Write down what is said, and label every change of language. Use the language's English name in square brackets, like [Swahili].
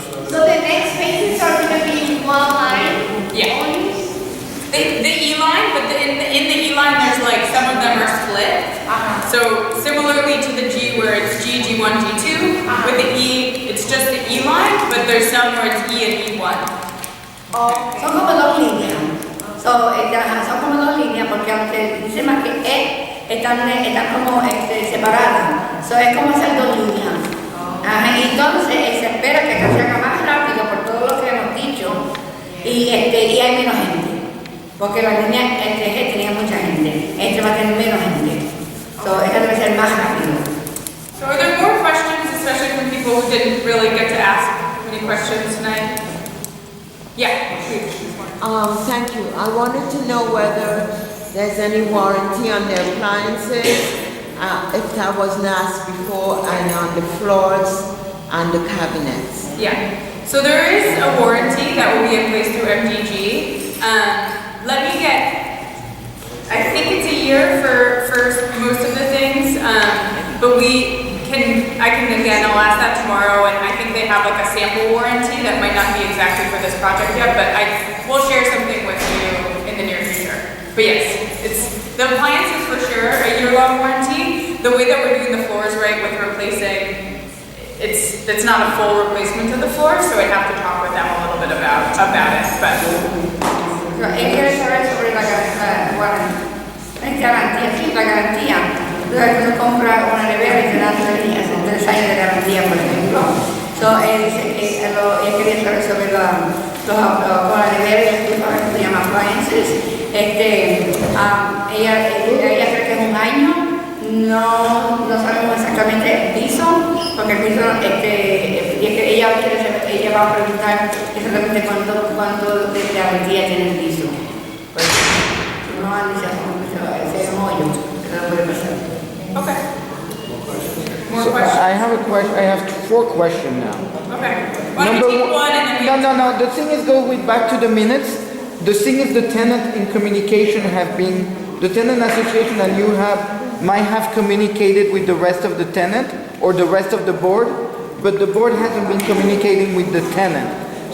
[English] So the next phases are going to be one line? Yeah. The E-line, but in the E-line there's like, some of them are split. So similarly to the G where it's G, G1, G2, with the E, it's just the E-line, but there's some where it's E and E1. [Spanish] Son como dos líneas. Son como dos líneas porque aunque dice más que E, están como separadas. Es como hacer dos líneas. Entonces se espera que se haga más rápido por todo lo que hemos dicho y hay menos gente. Porque la línea G tenía mucha gente. Va a tener menos gente. Esta debe ser más rápido. [English] So are there more questions, especially from people who didn't really get to ask any questions tonight? Yeah, please. Thank you. I wanted to know whether there's any warranty on the appliances, if that wasn't asked before, and on the floors and the cabinets. Yeah. So there is a warranty that will be in place through MDG. I think it's a year for most of the things, but I'll ask that tomorrow, and I think they have like a sample warranty that might not be exactly for this project yet, but we'll share something with you in the near future. But yes, the appliances for sure, a year-long warranty. The way that we're doing the floors right with replacing, it's not a full replacement of the floor, so I'd have to talk with them a little bit about it, but. [Spanish] Quiere saber sobre la garantía. Uno compra una nevera y te dan 3 años de garantía, por ejemplo. Él quería saber sobre con la nevera y estufa, que se llama appliances. Ella cree que es 1 año. No sabemos exactamente el piso, porque el piso, ella va a preguntar exactamente cuánto de garantía tiene el piso. Pues, no han dicho ese mollo, que no puede pasar. [English] Okay. More So questions? I have a question. I have 4 questions now. Okay. Why don't we take one and then we... No. The thing is, go back to the minutes. the thing is the tenant in communication have been, the tenant association and you might have communicated with the rest of the tenant or the rest of the board, but the board hasn't been communicating with the tenant.